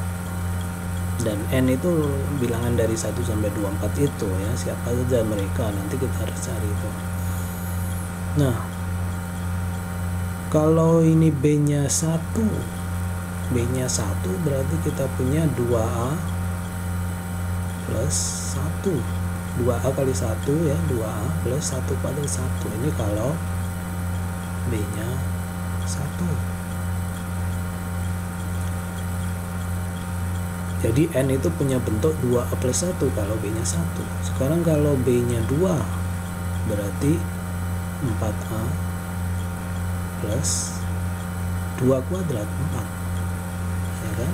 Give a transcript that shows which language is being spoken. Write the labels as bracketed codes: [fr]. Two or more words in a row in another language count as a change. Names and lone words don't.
[id] Dan N itu bilangan dari 1 sampai 24 itu ya, siapa saja mereka, nanti kita harus cari itu. Nah, kalau ini B-nya 1 berarti kita punya 2A plus 1 2A kali 1 ya, 2A plus 1 kuadrat 1. Ini kalau B nya 1. Jadi N itu punya bentuk 2A plus 1 kalau B nya 1. Sekarang kalau B nya 2 berarti 4A plus 2 kuadrat 4, ya kan?